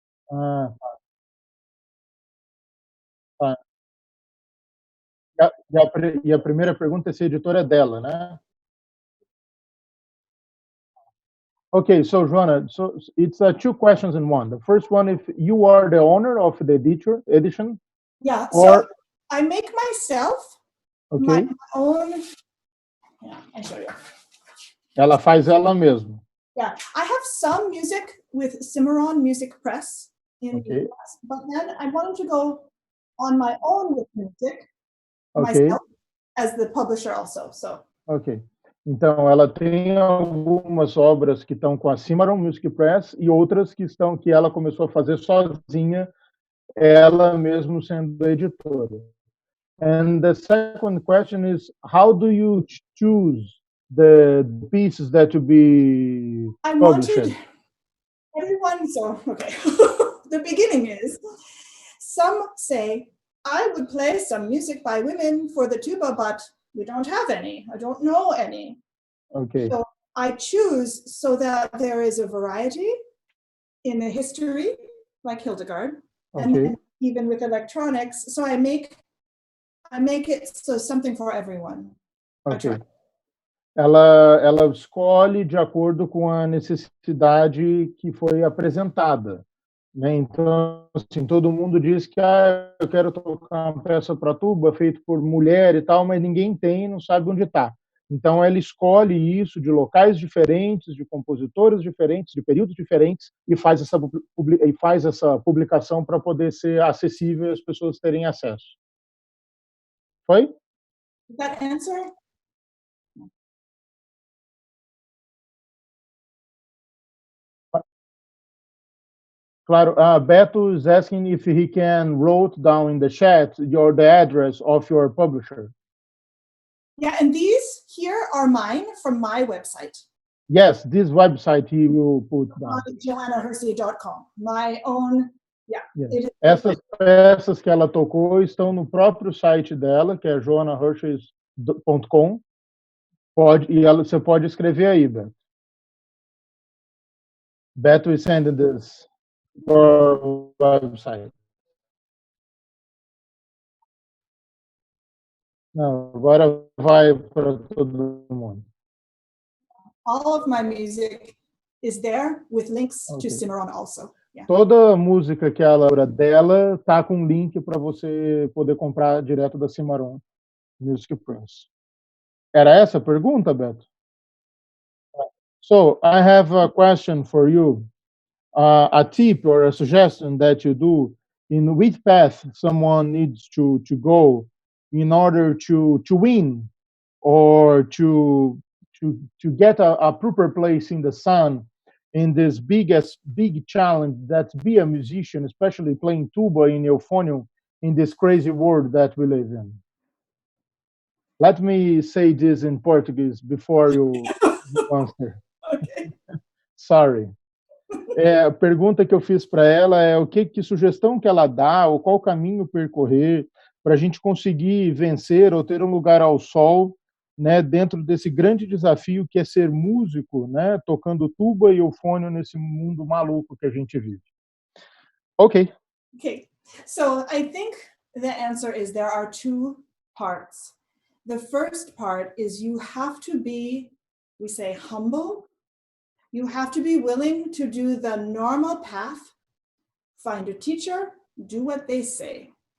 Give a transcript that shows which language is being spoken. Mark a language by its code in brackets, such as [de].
[pt] Ah, tá. E a primeira pergunta é se a editora é dela, né? [en] Okay, so Joanna, so it's two questions in one. The first one, if you are the owner of the edition. Yeah, or, so I make myself okay, my own. Yeah, I'll show you. [pt] Ela faz ela mesma. [en] Yeah, I have some music with Cimarron Music Press in the US, but then I wanted to go on my own with music myself as the publisher also. So. Ok. [pt] Então, ela tem algumas obras que estão com a Cimarron Music Press e outras que ela começou a fazer sozinha, ela mesmo sendo editora. [en] And the second question is, how do you choose the pieces that to be published? I wanted everyone, so okay. The beginning is, some say, I would play some music by women for the tuba, but we don't have any. I don't know any. Okay. So I choose so that there is a variety in the history, like Hildegard, and then even with electronics. So I make it so something for everyone. Okay. [pt] Ela escolhe de acordo com a necessidade que foi apresentada, né? Então, assim, todo mundo diz que eu quero tocar uma peça para tuba feita por mulher e tal, mas ninguém tem, não sabe onde está. Então, ela escolhe isso de locais diferentes, de compositores diferentes, de períodos diferentes, e faz essa publicação para poder ser acessível e as pessoas terem acesso. Foi? [en] Did that answer? Claro, Beto is asking if he can wrote down in the chat the address of your publisher. Yeah, and these here are mine from my website. Yes, this website he will put down. JoannaHersey.com. My own, yeah. Yes. [pt] Essas peças que ela tocou estão no próprio site dela, que é joannahersey.com. Você pode escrever aí, Beto. [en] Beto is sending this for website. [pt] Não, agora vai para todo mundo. [en] All of my music is there with links to Cimarron also. Yeah. [pt] Toda música que ela dela tá com link para você poder comprar direto da Cimarron Music Press. Era essa a pergunta, Beto? [en] So I have a question for you. A tip or a suggestion that you do in which path someone needs to go in order to win or to get a proper place in the sun in this big challenge that's be a musician, especially playing tuba in euphonium in this crazy world that we live in. Let me say this in Portuguese before you answer. Okay. Sorry. [pt] A pergunta que eu fiz para ela é que sugestão que ela dá, ou qual caminho percorrer para a gente conseguir vencer ou ter um lugar ao sol, né, dentro desse grande desafio que é ser músico, né, tocando tuba e eufônio nesse mundo maluco que a gente vive. Ok. [en] Okay. So I think the answer is there are two parts. The first part is you have to be, we say, humble. You have to be willing to do the normal path, find a teacher, do what they say.